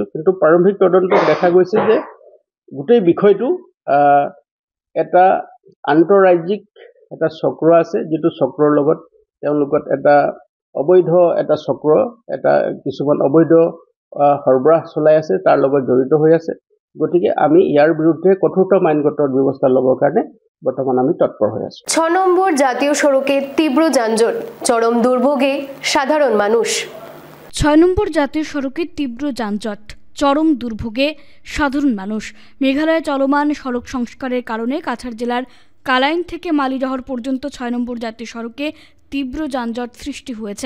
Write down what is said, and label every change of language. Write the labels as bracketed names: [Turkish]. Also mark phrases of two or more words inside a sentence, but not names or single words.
[Assamese] কিন্তু প্ৰাৰম্ভিক তদন্তত দেখা গৈছে যে গোটেই বিষয়টো এটা আন্তঃৰাজ্যিক এটা চক্ৰ আছে, যিটো চক্ৰৰ লগত তেওঁলোকত এটা অবৈধ এটা চক্ৰ কিছুমান অবৈধ সৰবৰাহ চলাই আছে, তাৰ লগত জড়িত হৈ আছে। গতিকে আমি ইয়াৰ বিৰুদ্ধে কঠোৰতম আইনগত ব্যৱস্থা ল'বৰ কাৰণে বৰ্তমান আমি তৎপৰ হৈ আছোঁ। [Bangla] 6 নম্বর জাতীয় সড়কে তীব্র যানজট, চরম দুর্ভোগে সাধারণ মানুষ। 6 নম্বর জাতীয় সড়কে তীব্র যানজট, চরম দুর্ভোগে সাধারণ মানুষ। মেঘালয়ে চলমান সড়ক সংস্কারের কারণে কাছাড় জেলার কালাইন থেকে মালিডহর পর্যন্ত 6 নম্বর জাতীয় সড়কে তীব্র যানজট সৃষ্টি হয়েছে।